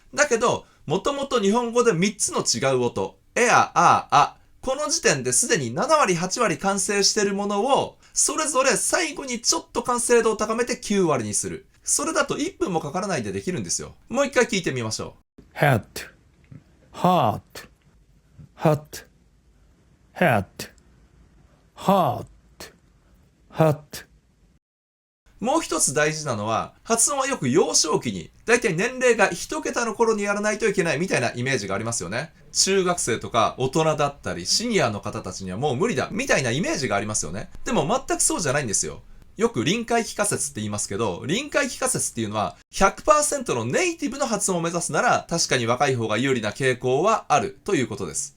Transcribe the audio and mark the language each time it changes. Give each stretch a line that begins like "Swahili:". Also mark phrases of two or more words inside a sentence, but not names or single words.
Japanese: だけど、もともと日本語で3つの違う音、この時点ですでに7割、8割完成しているものを、それぞれ最後にちょっと完成度を高めて9割にする。それだと1分もかからないでできるんですよ。もう一回聞いてみましょ
English: う。hat, heart, hut, hat, heart, hut.
Japanese: もう一つ大事なのは、発音はよく幼少期に、だいたい年齢が1桁の頃にやらないといけないみたいなイメージがありますよね。中学生とか大人だったり、シニアの方たちにはもう無理だみたいなイメージがありますよね。でも全くそうじゃないんですよ。よく臨界帰化説って言いますけど、臨界帰化説っていうのは 100% のネイティブの発音を目指すなら確かに若い方が有利な傾向はあるということです。